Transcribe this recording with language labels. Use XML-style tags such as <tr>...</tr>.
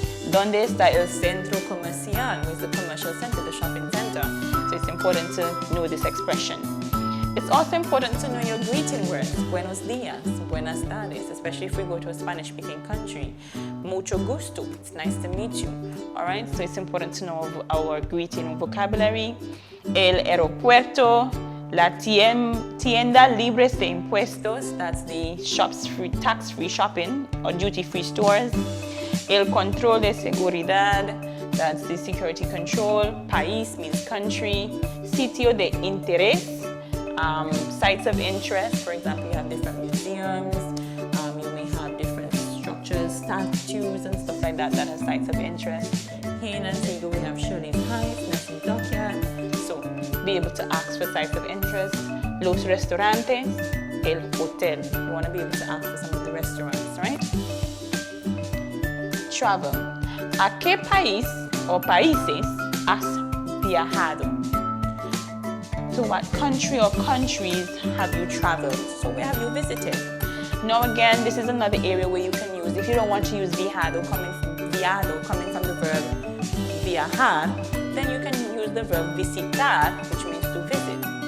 <es>¿Dónde está el centro comercial?</es> <en>Where's the commercial center, the shopping center? So, it's important to know this expression. It's also important to know your greeting words.</en> <es>Buenos días, buenas tardes,</es> <en>especially if we go to a Spanish-speaking country.</en> <es>Mucho gusto,</es> <en>it's nice to meet you. All right, so it's important to know our greeting vocabulary.</en> <es>El aeropuerto, la tienda libres de impuestos,</es> <en>that's the shops free, tax-free shopping or duty-free stores.</en> <es>El control de seguridad,</es> <en>that's the security control. País means country. Sitio de interés, sites of interest. For example, you have different museums, you may have different structures, statues and stuff like that that have sites of interest. Here in Antigua we have Shirley's Heights, Nessie Dockyard. So be able to ask for sites of interest.</en> <es>Los restaurantes, el hotel.</es> <en>You want to be able to ask for some of the restaurants, right? Travel.</en> <es>¿A qué país o países has viajado?</es> <en>So what country or countries have you traveled? So where have you visited? Now again, this is another area where you can use, if you don't want to use viajado coming from the verb viajar, then you can use the verb visitar, which means to visit.</en>